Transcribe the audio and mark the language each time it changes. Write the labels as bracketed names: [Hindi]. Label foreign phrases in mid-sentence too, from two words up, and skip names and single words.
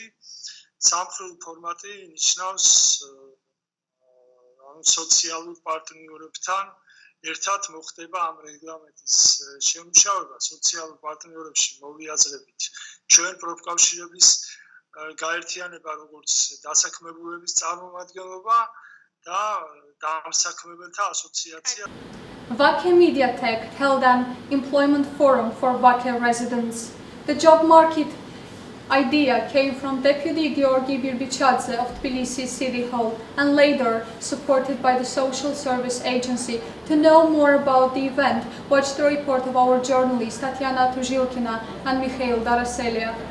[Georgian] სამხრივ ფორმატი ნიშნავს სოციალურ პარტნიორებთან ერთად მოხდება ამ რეგლამენტის შემუშავება სოციალურ პარტნიორებში მოვიაზრებით ჩვენ პროფკავშირების გაერთიანება როგორც დასაქმებულების წარმომადგენლობა და დამსაქმებელთა ასოციაცია. [English] Vache Mediatek held an employment forum for Vache residents. The job market idea came from Deputy Georgi Birbichadze of Tbilisi City Hall and later supported by the Social Service Agency. To know more about the event, watch the report of our journalists Tatiana Tuzhilkina and Mikhail Daraselia.